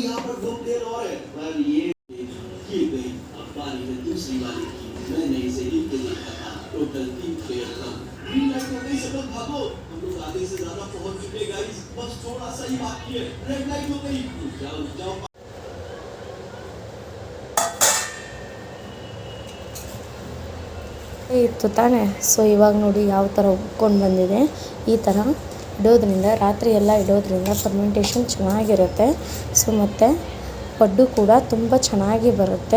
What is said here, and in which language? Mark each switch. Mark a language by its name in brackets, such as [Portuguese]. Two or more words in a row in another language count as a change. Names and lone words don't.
[Hindi] यहाँ पर 2 प्लेयर और है, पर ये गई। अब बारी है दूसरी वाली की। मैंने इसे हिट देखा था। टोटल 3 प्लेयर था। [English] green light [Hindi] हो गई, सब लोग भागो। हम लोग आधे से ज्यादा पहुंच चुके गाइस, बस थोड़ा सा ही बाकी है। [English] red light [Hindi] हो गई, जाओ जाओ। [Kannada] ಇತ್ತು ತಾನೇ. ಸೊ ಇವಾಗ ನೋಡಿ ಯಾವ ಥರ ಉಬ್ಕೊಂಡು ಬಂದಿದೆ. ಈ ಥರ ಇಡೋದ್ರಿಂದ ರಾತ್ರಿ ಎಲ್ಲ ಇಡೋದ್ರಿಂದ ಫರ್ಮೆಂಟೇಷನ್ ಚೆನ್ನಾಗಿರುತ್ತೆ. ಸೊ ಮತ್ತು ಪಡ್ಡು ಕೂಡ ತುಂಬ ಚೆನ್ನಾಗಿ ಬರುತ್ತೆ.